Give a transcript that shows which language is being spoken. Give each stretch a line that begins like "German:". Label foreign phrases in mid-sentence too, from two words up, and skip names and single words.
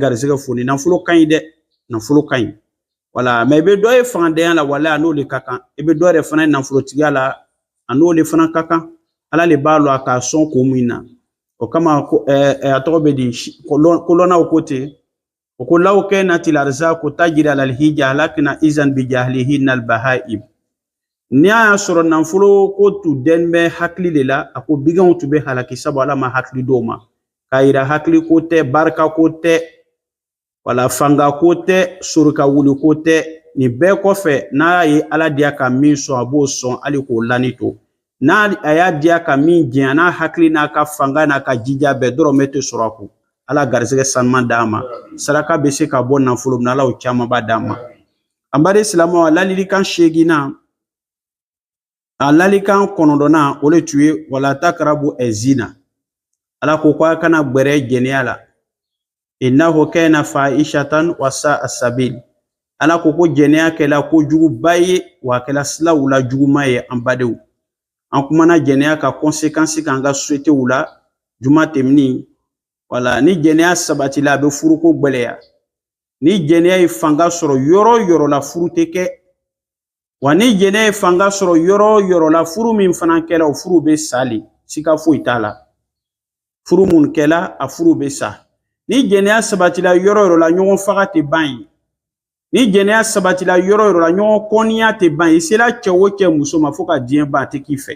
Bambara: garisɛgɛ foni nafolo ka ɲi dɛ nafolo ka ɲi wala mɛ i bɛ dɔ ye fangandanya la walahi a n'o le ka kan i bɛ dɔ yɛrɛ fana ye nafolotigiya la a n'o le fana ka kan ala le b'a lɔ a k'a sɔn ko min na o kama a tɔgɔ bɛ di kolɔnnaw ko ten o ko
Arabic: لو كانت الأرزاق تجري على الحجا لكن إذن بجهلهن البهائم
Bambara: ni y'a sɔrɔ nafolo ko tun dɛn bɛ hakili de la a ko biganw tun bɛ halaki sabu ala ma hakili dɔw ma k'a yira hakili ko tɛ barika ko tɛ wala fanga ko tɛ sorika wuli ko tɛ nin bɛɛ kɔfɛ n'a ye ala diya ka min sɔn a b'o sɔn hali k'o lani to n'a a y'a diya ka min jɛn n'a hakili n'a ka fanga n'a ka jija bɛɛ dɔrɔmɛ tɛ sɔrɔ a kun ala garisɛgɛ sanuman d'a ma saraka bɛ se ka bɔ nafolo min ala o caman b'a d'a ma an bari silamɛw ladilikan 8 a lalikan 9 o le tun ye
Arabic: ولا تقربوا الزنا
Bambara: ala ko k'a kana gbɛrɛ jɛnɛya la
Arabic: إنه كان فاحشة وساء سبيل
Bambara: ala ko jɛnɛya kɛla ko juguba ye wa kɛla silaw la juguma ye an badenw an kumana jɛnɛya ka conséquence kan ka société la juma tɛmɛni wala ni jɛnɛya sabati la a bɛ furuko gbɛlɛya ni jɛnɛya ye fanga sɔrɔ yɔrɔ yɔrɔ la furu tɛ kɛ wa ni jɛnɛya ye fanga sɔrɔ yɔrɔ yɔrɔ la furu min fana kɛla o furu bɛ sali sika foyi t'a la furu mun kɛla a furu bɛ sa ni jɛnɛya sabatila yɔrɔ yɔrɔ la ɲɔgɔn faga tɛ ban ye ni jɛnɛya sabatila yɔrɔ yɔrɔ la ɲɔgɔn kɔniya tɛ ban ye i sera cɛ o cɛ muso ma fo ka diɲɛ ban a tɛ